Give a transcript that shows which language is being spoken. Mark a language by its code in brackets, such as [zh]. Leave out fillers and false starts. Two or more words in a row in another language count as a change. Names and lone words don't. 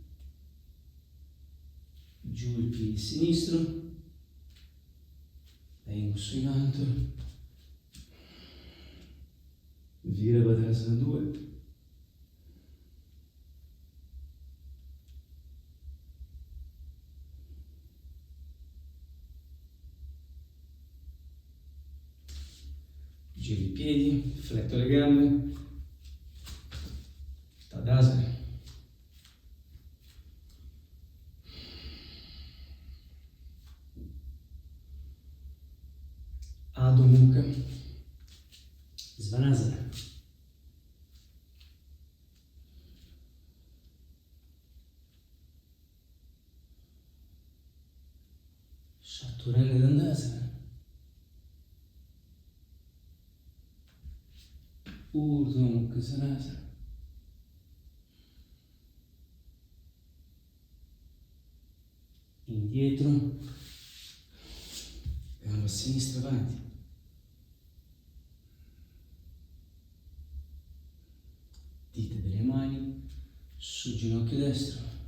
[it] giù il piede sinistro, vengo su in alto, Virabhadrasana 2, giro i piedi, fletto le gambe, Tadasana. Adho Mukha, Svanasana. Chaturanga Dandasana. Urdhva Mukha Svanasana. Indietro, gamba sinistra avanti, dita delle mani sul ginocchio destro,